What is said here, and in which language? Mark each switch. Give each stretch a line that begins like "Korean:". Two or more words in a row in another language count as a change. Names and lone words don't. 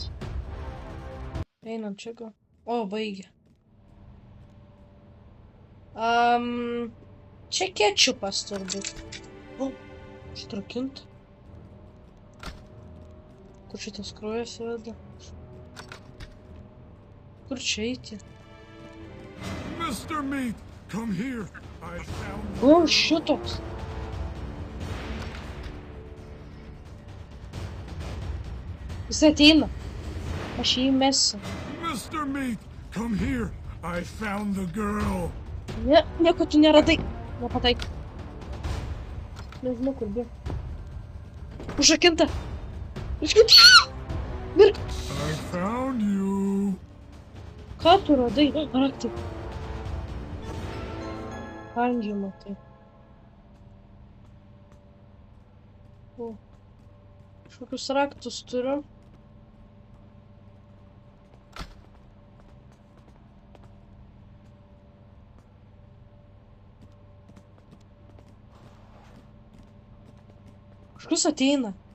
Lithuanian: Einam čia gal. O, baigė. Čia kečupas turbūt. O, užtrakinta. Kur šitas kraujas veda? Kur čia eiti?
English: Mr. Meat, come here.
Lithuanian: O, šitoks. Jis ateina. Aš jį mesiu.
English: Mr. Meat, come here. I found the girl.
Lithuanian: Ne, nieko tu neradai. Nepataik. Nežinau, kur bėg. Užrakinta. Mirk.
English: I found you.
Lithuanian: Ką tu radai? Raktai. Angį matai. O. Kažkokius raktus turiu. Kažkas ateina.